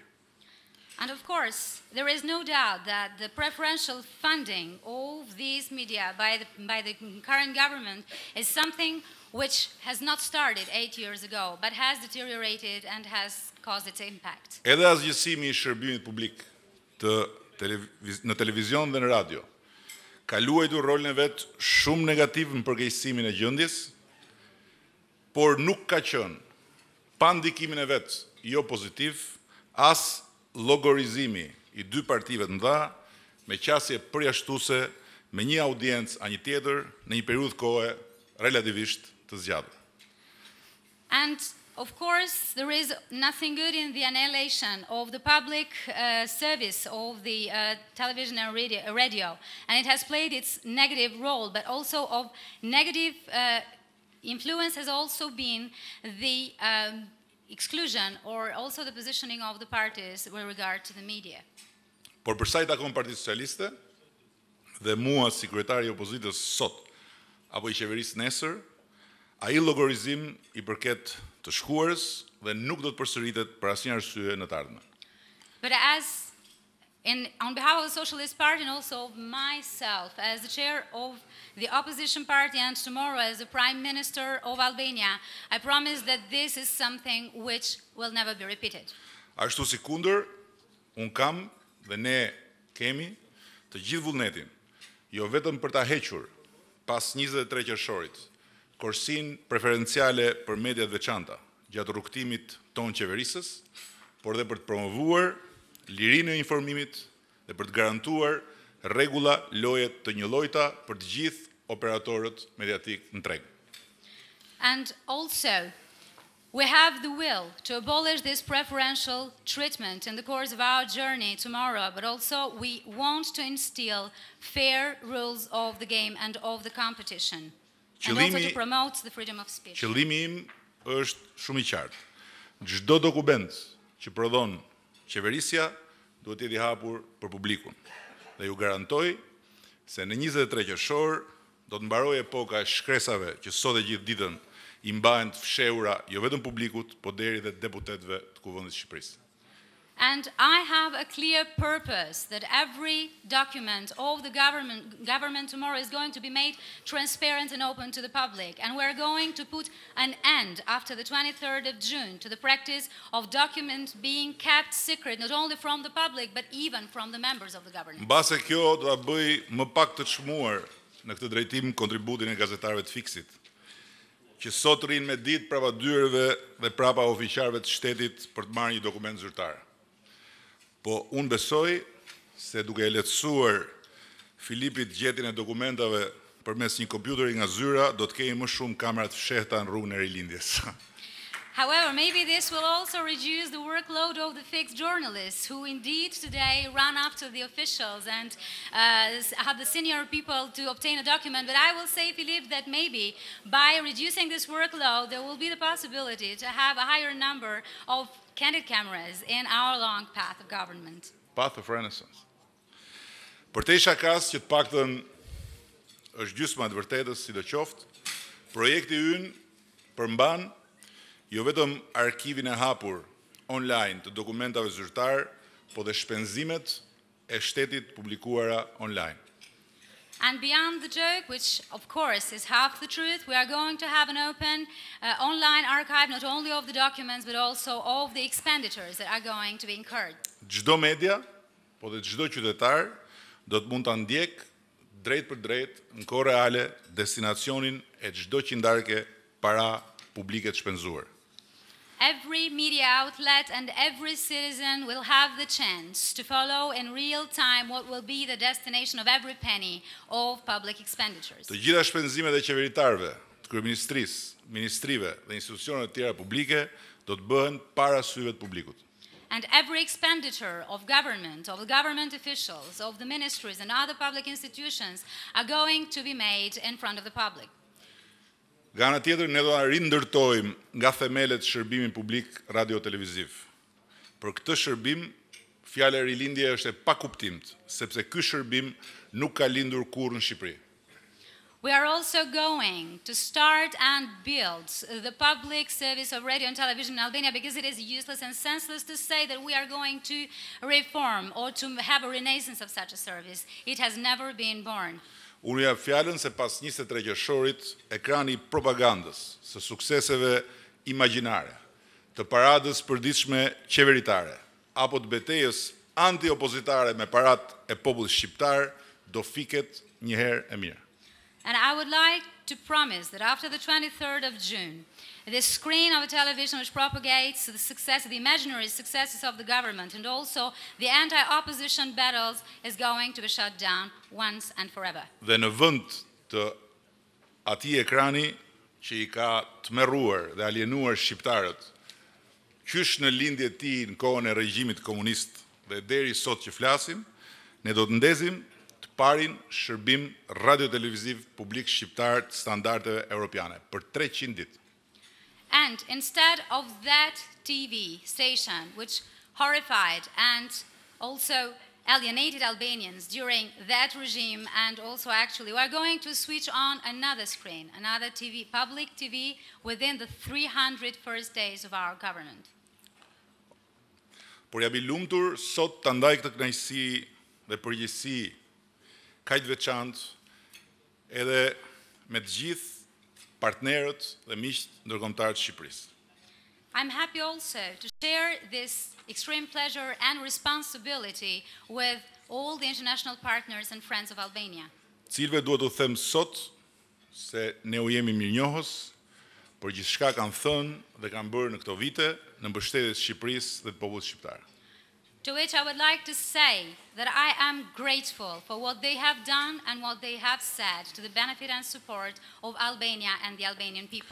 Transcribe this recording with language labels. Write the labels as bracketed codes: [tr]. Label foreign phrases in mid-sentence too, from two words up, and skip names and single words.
[en] And of course, there is no doubt that the preferential funding of these media by the current government is something which has not started 8 years ago, but has deteriorated and has caused its impact. [sq] Edhe asgjësimi I shërbimit publik në televizion dhe në radio ka luajtur rolin e vet shumë negativ në përkeqësimin e gjendjes, por nuk ka qenë pa ndikimin e vet jo pozitiv as llogarizimi I dy partive të mëdha me qasje përjashtuese me një audiencë a një tjetër në një periudhë kohe relativisht të zgjatur. [en] And of course, there is nothing good in the annihilation of the public service of the television and radio, and it has played its negative role, but also of negative influence has also been the exclusion or also the positioning of the parties with regard to the media. [sq] Por për sa I takon Partisë Socialiste dhe mua si kryetari I opozitës sot apo I qeverisë nesër, ai llogarizim I përket të shkuarës dhe nuk do të përsëritet për asnjë arsye në të ardhmen. [en] But on behalf of the Socialist Party and also of myself as the chair of the opposition party and tomorrow as the Prime Minister of Albania, I promise that this is something which will never be repeated. [sq] Ashtu si kundër, un kam dhe ne kemi të gjithë vullnetin, jo vetëm për ta hequr pas 23 qershorit, korsin preferenciale për mediat veçanta gjatë rrugtimit ton qeverisës, por dhe për të promovuar lirinë e informimit dhe për të garantuar rregulla loje të njëllojta për të gjithë operatorët mediatik në treg. [en] And also, we have the will to abolish this preferential treatment in the course of our journey tomorrow, but also we want to instill fair rules of the game and of the competition, and also to promote the freedom of speech. [sq] Qëllimi im është shumë I qartë. Çdo dokument që prodhon qeverisja duhet të jetë I hapur për publikun. Dhe ju garantoj se në 23 qershor do të mbarojë epoka e shkresave që sot e gjithë ditën I mbahen të fshehura jo vetëm publikut, por deri dhe deputetëve të Kuvendit të Shqipërisë. [en] And I have a clear purpose that every document of the government tomorrow is going to be made transparent and open to the public. And we're going to put an end after the 23rd of June to the practice of documents being kept secret, not only from the public, but even from the members of the government. [sq] Mbase kjo do ta bëj më pak të çmuar në këtë drejtim kontributin e gazetarëve të fiksit, që sot rrinë me ditë prapa dyerve dhe prapa ofiqarëve të shtetit për të marrë një dokument zyrtar. Po unë besoj se duke e lehtësuar Filipit gjetjen e dokumentave përmes një kompjuteri nga zyra, do të kemi më shumë kamera të fshehta në rrugën e rilindjes. [en] However, maybe this will also reduce the workload of the fixed journalists who indeed today run after the officials and have the senior people to obtain a document. But I will say, Philippe, that maybe by reducing this workload, there will be the possibility to have a higher number of candid cameras in our long path of government. Path of Renaissance. [sq] Për te isha kas që të paktën është gjysma e vërtetës, sidoqoftë, projekti ynë përmban jo vetëm arkivin e hapur online të dokumentave zyrtar, po dhe shpenzimet e shtetit publikuara online. [en] And beyond the joke, which of course is half the truth, we are going to have an open online archive not only of the documents but also of the expenditures that are going to be incurred. [sq] Çdo media, po dhe çdo qytetar do të mund ta ndjek drejt për drejt në kohë reale destinacionin e çdo qindarke para publike të shpenzuar. [en] Every media outlet and every citizen will have the chance to follow in real time what will be the destination of every penny of public expenditures. [sq] Të gjitha shpenzimet e qeveritarëve, të kryeministrisë, ministrive dhe institucioneve të tjera publike do të bëhen para syve të publikut. [en] And every expenditure of the government officials, of the ministries and other public institutions are going to be made in front of the public. [sq] Nga ana tjetër, ne do ta rindërtojmë nga themelet shërbimin publik radio-televiziv. Për këtë shërbim, fjala e rilindje është e pakuptimt, sepse ky shërbim nuk ka lindur kurrë në Shqipëri. [en] We are also going to start and build the public service of radio and television in Albania, because it is useless and senseless to say that we are going to reform or to have a renaissance of such a service. It has never been born. [sq] Unë jap fjalën se pas 23 qershorit, ekrani i propagandës, së sukseseve imagjinare, të paradës përditshme qeveritare, apo të betejës anti-opozitare me parat e popullit shqiptar, do fiket një herë e mirë. [en] And I would like to promise that after the 23rd of June, the screen of a television which propagates the imaginary successes of the government and also the anti-opposition battles is going to be shut down once and forever. [sq] Dhe në vend të atij ekrani që i ka tmerruar dhe alienuar shqiptarët, qysh në lindje e tij në kohën e regjimit komunist dhe deri sot që flasim, ne do të ndezim të parin shërbim radio-televiziv publik shqiptar të standardeve europiane për 300 ditë. [en] And instead of that TV station, which horrified and also alienated Albanians during that regime, and also actually we are going to switch on another screen, another TV, public TV, within the 300 first days of our government. [sq] Por jam I lumtur sot ta ndaj këtë kënaqësi dhe përgjegjësi kaq veçantë edhe me të gjithë partnerët dhe miqtë ndërkombëtar të Shqipërisë. [en] I'm happy also to share this extreme pleasure and responsibility with all the international partners and friends of Albania. [sq] Cilëve duhet u them sot se ne u jemi mirënjohës për gjithçka kanë thënë dhe kanë bërë në këto vite në mbështetje të Shqipërisë dhe të popullit shqiptar. [en] To which I would like to say that I am grateful for what they have done and what they have said to the benefit and support of Albania and the Albanian people.